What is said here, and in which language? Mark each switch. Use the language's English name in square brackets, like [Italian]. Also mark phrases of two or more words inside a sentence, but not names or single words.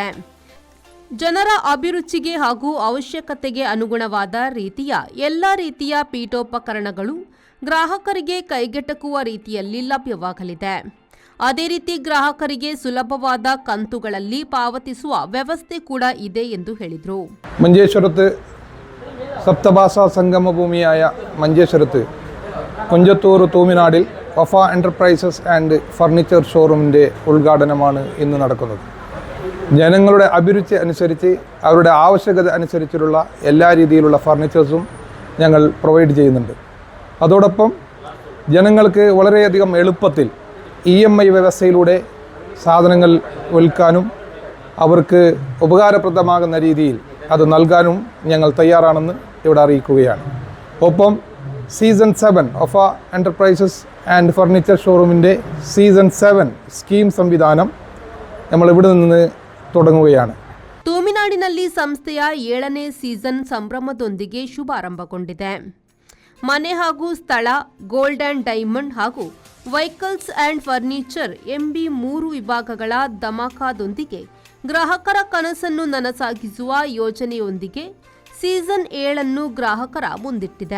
[Kannada] ಜನರ ಅಭಿರುಚಿಗೆ ಹಾಗೂ ಅವಶ್ಯಕತೆಗೆ ಅನುಗುಣವಾದ ರೀತಿಯ ಎಲ್ಲ ರೀತಿಯ ಪೀಠೋಪಕರಣಗಳು ಗ್ರಾಹಕರಿಗೆ ಕೈಗೆಟಕುವ ರೀತಿಯಲ್ಲಿ ಲಭ್ಯವಾಗಲಿದೆ. ಅದೇ ರೀತಿ ಗ್ರಾಹಕರಿಗೆ ಸುಲಭವಾದ ಕಂತುಗಳಲ್ಲಿ ಪಾವತಿಸುವ ವ್ಯವಸ್ಥೆ ಕೂಡ ಇದೆ ಎಂದು ಹೇಳಿದರು. [Malayalam] ಮಂಜೇಶ್ವರത്ത് സപ്തഭാഷാ സംഗമഭൂമിയായ മഞ്ചേശ്വരത്ത് കുഞ്ചത്തൂർ തൂമിനാടിൽ വഫ എൻ്റർപ്രൈസസ് ആൻഡ് ഫർണിച്ചർ ഷോറൂമിൻ്റെ ഉദ്ഘാടനമാണ് ഇന്ന് നടക്കുന്നത്. ജനങ്ങളുടെ അഭിരുചി അനുസരിച്ച് അവരുടെ ആവശ്യകത അനുസരിച്ചുള്ള എല്ലാ രീതിയിലുള്ള ഫർണിച്ചേഴ്സും ഞങ്ങൾ പ്രൊവൈഡ് ചെയ്യുന്നുണ്ട്. അതോടൊപ്പം ജനങ്ങൾക്ക് വളരെയധികം എളുപ്പത്തിൽ EMI വ്യവസ്ഥയിലൂടെ സാധനങ്ങൾ വിൽക്കാനും അവർക്ക് ഉപകാരപ്രദമാകുന്ന രീതിയിൽ അത് നൽകാനും ഞങ്ങൾ തയ്യാറാണെന്ന് ഇവിടെ അറിയിക്കുകയാണ്. ഒപ്പം സീസൺ 7 വഫ എൻ്റർപ്രൈസസ് ആൻഡ് ഫർണിച്ചർ ഷോറൂമിൻ്റെ സീസൺ 7 [Kannada] ಸ್ಕೀಮ್ ಸಂವಿಧಾನ [Malayalam] നമ്മൾ ഇവിടെ നിന്ന് തുടങ്ങുകയാണ്. [Kannada] ತೂಮಿನಾಡಿನಲ್ಲಿ ಸಂಸ್ಥೆಯ 7ನೇ ಸೀಸನ್ ಸಂಭ್ರಮದೊಂದಿಗೆ ಶುಭಾರಂಭಗೊಂಡಿದೆ. ಮನೆ ಹಾಗೂ ಸ್ಥಳ, [English] gold and diamond [Kannada] ಹಾಗೂ [English] vehicles and furniture [Kannada] ಎಂಬಿ 3 ವಿಭಾಗಗಳ ಧಮಾಕಾದೊಂದಿಗೆ ಗ್ರಾಹಕರ ಕನಸನ್ನು ನನಸಾಗಿಸುವ ಯೋಜನೆಯೊಂದಿಗೆ ಸೀಸನ್ 7 ಗ್ರಾಹಕರ ಮುಂದಿಟ್ಟಿದೆ.